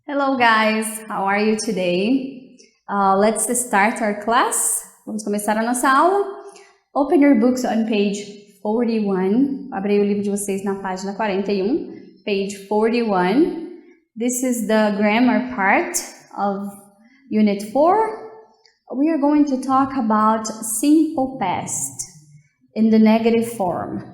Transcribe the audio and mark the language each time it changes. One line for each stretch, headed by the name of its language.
English: Hello guys, how are you today? Let's start our class.
Portuguese: Vamos começar a nossa aula.
English: Open your books on page 41.
Portuguese: Abre o livro de vocês na página 41,
English: page 41. This is the grammar part of Unit 4. We are going to talk about simple past in the negative form.